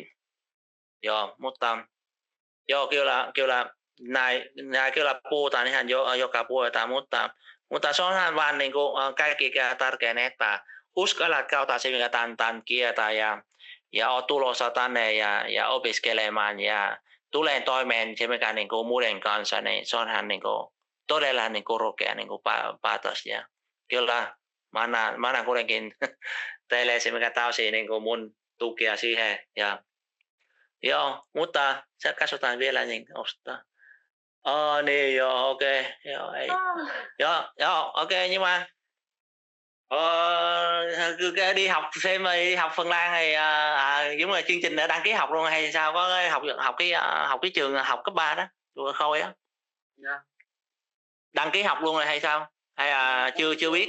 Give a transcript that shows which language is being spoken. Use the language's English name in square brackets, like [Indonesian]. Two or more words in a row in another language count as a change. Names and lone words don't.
[Finnish] Joo, mutta joo kyllä näin kyllä puhutaan ihan joka puolelta, mutta se onhan vaan niin kuin kaikkea tärkein, että uskallat kautta sinne tämän kieltä ja oot tulossa tänne ja opiskelemaan ja tulen toimeen se mikä niin kuin muiden kanssa, niin se onhan niin kuin todella niin kuin rukea niin kuin päätös. Ja kyllä mä annan kuitenkin teille se mikä täysin niin kuin mun tukia siihen. Joo, mutta se katsotaan vielä niin ostaa. Niin joo, ok. Joo, ei. Joo, [Vietnamese] ok, nhưng mà cứ đi học xem đi học Phần Lan thì giống như chương trình đã đăng ký học luôn hay sao, có học cái trường học cấp 3 đó, chùa Khôi á. Dạ. Đăng ký học luôn rồi hay sao? Hay là chưa biết?